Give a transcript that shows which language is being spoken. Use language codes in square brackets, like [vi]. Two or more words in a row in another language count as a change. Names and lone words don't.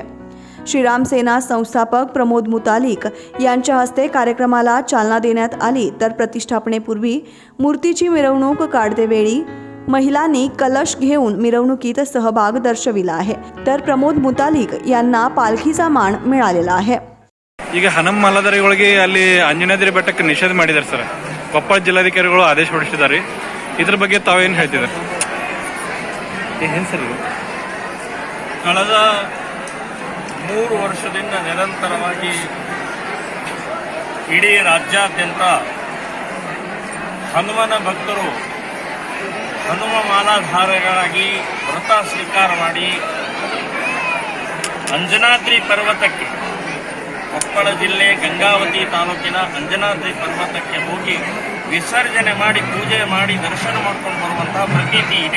[mr] श्रीराम सेना संस्थापक प्रमोद मुतालिक यांच्या हस्ते कार्यक्रमाला चालना देण्यात आली. तर प्रतिष्ठापनेपूर्वी मूर्तीची मिरवणूक काढतेवेळी महिलांनी कलश घेऊन मिरवणुकीत सहभाग दर्शविला आहे. तर प्रमोद मुतालिक यांना पालखीचा मान मिळालेला आहे. [kn] ಈಗ ಹನುಮ ಮಾಲಾಧಾರಿಗಳಿಗೆ ಅಲ್ಲಿ ಅಂಜನಾದ್ರಿ ಬೆಟ್ಟಕ್ಕೆ ನಿಷೇಧ ಮಾಡಿದ್ದಾರೆ ಸರ್. ಕೊಪ್ಪಳ ಜಿಲ್ಲಾಧಿಕಾರಿಗಳು ಆದೇಶ ಹೊರಡಿಸಿದ್ದಾರೆ. ಇದ್ರ ಬಗ್ಗೆ ತಾವೇನು ಹೇಳ್ತಿದ್ದಾರೆ? ಏನು ಸರ್ ಇದು? ಕಳೆದ 3 ವರ್ಷದಿಂದ ನಿರಂತರವಾಗಿ ಇಡೀ ರಾಜ್ಯಾದ್ಯಂತ ಹನುಮನ ಭಕ್ತರು ಹನುಮ ಮಾಲಾಧಾರಿಗಳಾಗಿ ವ್ರತ ಸ್ವೀಕಾರ ಮಾಡಿ ಅಂಜನಾದ್ರಿ ಪರ್ವತಕ್ಕೆ, ಕೊಪ್ಪಳ ಜಿಲ್ಲೆ ಗಂಗಾವತಿ ತಾಲೂಕಿನ ಅಂಜನಾದ್ರಿ ಪರ್ವತಕ್ಕೆ ಹೋಗಿ ವಿಸರ್ಜನೆ ಮಾಡಿ ಪೂಜೆ ಮಾಡಿ ದರ್ಶನ ಮಾಡ್ಕೊಂಡು ಬರುವಂತಹ ಪ್ರತೀತಿ ಇದೆ.